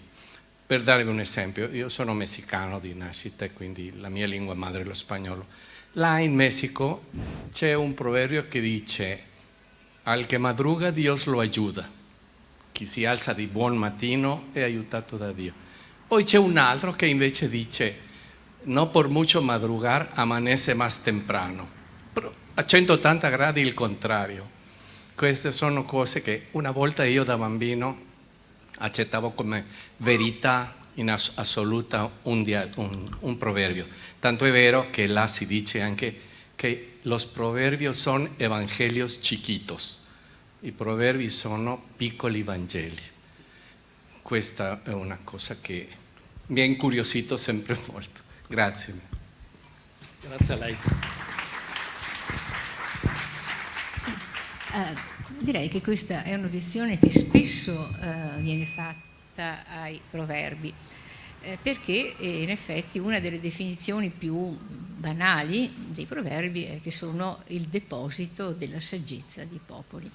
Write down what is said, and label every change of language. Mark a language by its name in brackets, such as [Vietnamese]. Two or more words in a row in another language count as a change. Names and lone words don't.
[Italian] Per darvi un esempio, io sono messicano di nascita e quindi la mia lingua madre è lo spagnolo. Là in Messico c'è un proverbio che dice: [Spanish] al che madruga Dios lo aiuta. [Italian] Chi si alza di buon mattino è aiutato da Dio. Poi c'è un altro che invece dice: [Spanish] no por mucho madrugar amanece más temprano. [Italian] Però a 180 gradi il contrario. Queste sono cose che una volta io da bambino accettavo come verità in assoluta un proverbio. Tanto è vero che là si dice anche che [Spanish] los proverbios son evangelios chiquitos. [Italian] I proverbi sono piccoli Vangeli. Questa è una cosa che mi ha incuriosito sempre molto. Grazie. Grazie a lei. Sì, direi che questa è un'obiezione che spesso viene fatta ai proverbi, perché in effetti una delle definizioni più banali dei proverbi è che sono il deposito della saggezza dei popoli.